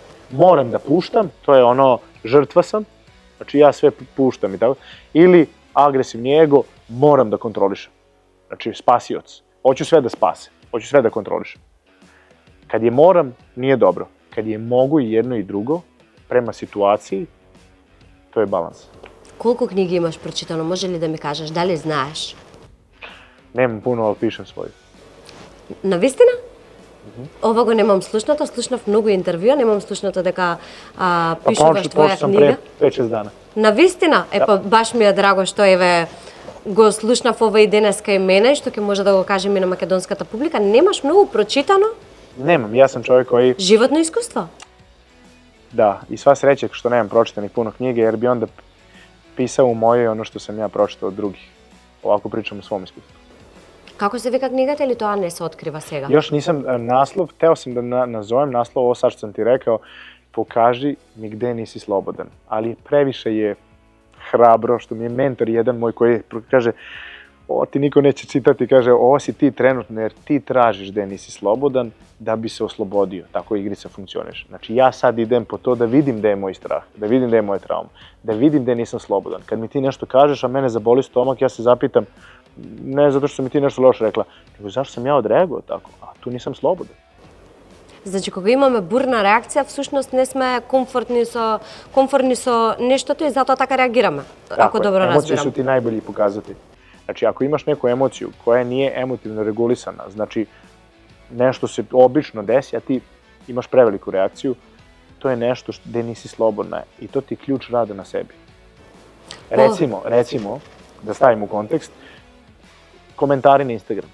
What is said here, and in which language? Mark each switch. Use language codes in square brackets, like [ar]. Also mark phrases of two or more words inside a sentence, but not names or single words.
[sr] Moram da puštam, to je ono, žrtva sam, znači ja sve puštam i tako. Ili agresivni ego, moram da kontrolišem. Znači spasioc, hoću sve da spase, hoću sve da kontrolišem. Kad je moram, nije dobro. Kad je mogu i jedno i drugo, prema situaciji, to je balans. [mk] Колку книги имаш прочитано, може ли да ми кажеш, дали знаеш? [sr] Nemam puno, ali pišem svoju. [mk] Навистина? Ова го немам слушнато, слушнав многу интервјуа, немам слушнато дека пишуваш твоја [sr] sam [mk] книга. [sr] pre 5-6 dana. [mk] Навистина? Па баш ми е драго што еве го слушнав ова и денеска и мене, што ќе може да го кажем и на македонската публика. Немаш многу прочитано? [sr] Nemam, ja sam čovjek koji... [mk] Животно искуство? [sr] Da, i sva sreća što nemam pročitanih puno knjige, jer bi onda pisao u mojoj ono što sam ja pročitao od drugih. Ovako pričam o svom iskustvu. [mk] Како се вика книгата или тоа не се открива сега? [sr] Još nisam naslov, teo sam da nazovem naslov, ovo sad što sam ti rekao, pokaži mi gde nisi slobodan. Ali previše je hrabro, što mi je mentor jedan moj koji kaže, ovo ti niko neće čitati, kaže, ovo si ti trenutno jer ti tražiš gde nisi slobodan da bi se oslobodio. Tako igrica funkcioniše. Znači ja sad idem po to da vidim gde je moj strah, da vidim gde je moja trauma, da vidim gde nisam slobodan. Kad mi ti nešto kažeš, a mene zaboli stomak, ja se zapitam, ne zato što sam mi ti nešto loše rekla, nego zašto sam ja odreagovao tako, a tu nisam slobodan. [mk] Значи, кога имаме бурна реакција, всушност не сме комфортни со нештото и затоа така реагираме, ако добро разбирам. [sr] Емоции su ti najbolji pokazatelj. Znači, ako imaš neku emociju koja nije emotivno regulisana, znači nešto se obično desi, a ti imaš preveliku reakciju, to je nešto gde nisi slobodna i to ti je ključ rada na sebi. Recimo, da stavim u kontekst, komentari na Instagram.